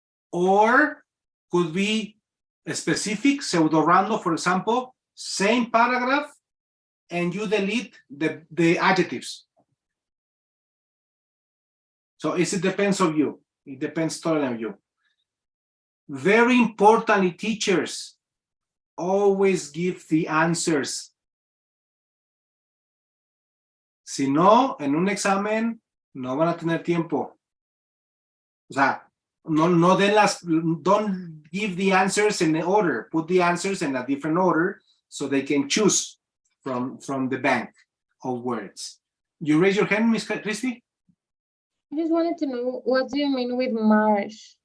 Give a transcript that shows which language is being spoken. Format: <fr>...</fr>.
<en>Or could be specific, pseudo-random, for example, same paragraph, and you delete the adjectives. So it depends on you. It depends totally on you. Very importantly, teachers, always give the answers.</en> <es>Si no, en un examen, no van a tener tiempo. O sea,</es> <en>don't give the answers in the order. Put the answers in a different order so they can choose from the bank of words. You raise your hand, Miss Christie? I just wanted to know, what do you mean with marsh?</en>